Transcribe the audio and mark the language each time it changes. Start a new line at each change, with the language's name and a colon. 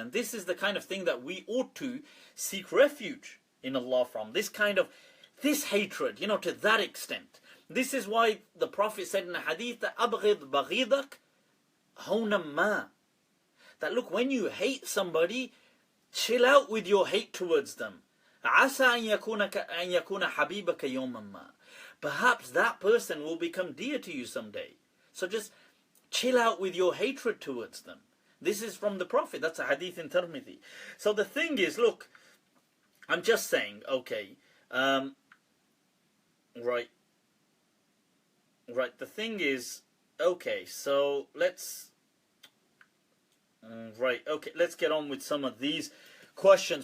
English: And this is the kind of thing that we ought to seek refuge in Allah from. This hatred, to that extent. This is why the Prophet said in a hadith that
Arabic: أَبْغِضْ بَغِيضَكْ هَوْنًا مَا.
English: That look, when you hate somebody, chill out with your hate towards them.
Arabic: عَسَى أَن يَكُونَ حَبِيبَكَ يَوْمًا مَا.
English: Perhaps that person will become dear to you someday. So just chill out with your hatred towards them. This is from the Prophet. That's a hadith in Tirmidhi. So the thing is, look, I'm just saying, okay, right, the thing is, okay, so let's get on with some of these questions.